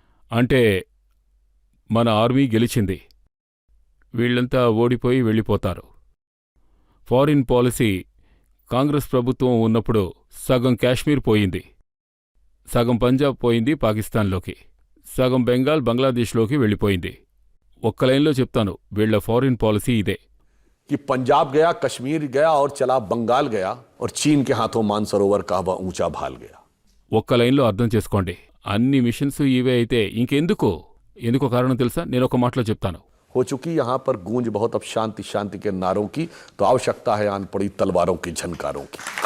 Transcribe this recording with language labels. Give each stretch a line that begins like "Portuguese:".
Telugu: అంటే మన ఆర్మీ గెలిచింది, వీళ్లంతా ఓడిపోయి వెళ్ళిపోతారు. ఫారిన్ పాలసీ కాంగ్రెస్ ప్రభుత్వం ఉన్నప్పుడు సగం కాశ్మీర్ పోయింది, సగం పంజాబ్ పోయింది పాకిస్తాన్లోకి, సగం బెంగాల్ బంగ్లాదేశ్లోకి వెళ్ళిపోయింది. ఒక్క లైన్లో చెప్తాను, వీళ్ల ఫారిన్ పాలసీ ఇదే.
Hindi: कि पंजाब गया, कश्मीर गया और चला बंगाल गया और चीन के हाथों मानसरोवर का ऊंचा भाल गया.
Telugu: ఒక్క లైన్లో అర్థం చేసుకోండి. అన్ని మిషన్స్ ఇవే అయితే ఎందుకో కారణం తెలుసా? నేను ఒక మాటలో చెప్తాను.
Hindi: हो चुकी यहाँ पर गूंज बहुत अब शांति शांति के नारों की, तो आवश्यकता है आन पड़ी तलवारों की झनकारों की.